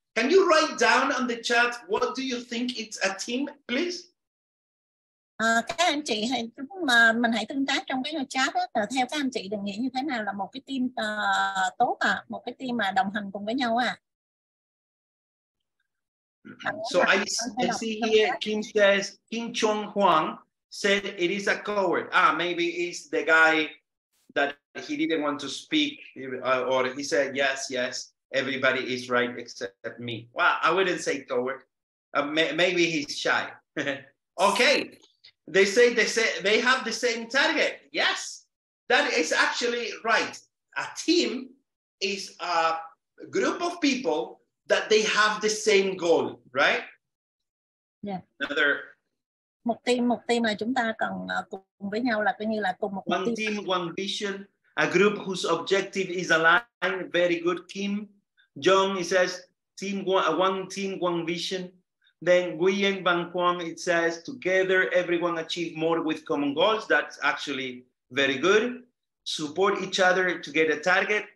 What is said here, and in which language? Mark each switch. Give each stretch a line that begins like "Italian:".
English: Can you write down on the chat, what do you think it's a team, please?
Vietnamese: Các anh chị mình hãy tương tác trong cái chat đó. Theo các anh chị định nghĩa như thế nào là một cái team tốt một cái team mà đồng hành cùng với nhau
English: So I see here, Kim Chong Huang said it is a coward. Maybe it's the guy that he didn't want to speak, or he said yes, everybody is right except me. Well, I wouldn't say coward. Maybe he's shy. Okay, they say they have the same target. Yes, that is actually right. A team is a group of people that they have the same goal, right? Yeah.
Vietnamese: Một team là chúng ta cần cùng với nhau, là coi như là cùng một
English: one team, one vision, a group whose objective is aligned. Very good, Kim. John, it says one team, one vision. Then Nguyen Van Quang, it says together everyone achieve more with common goals. That's actually very good. Support each other to get a target.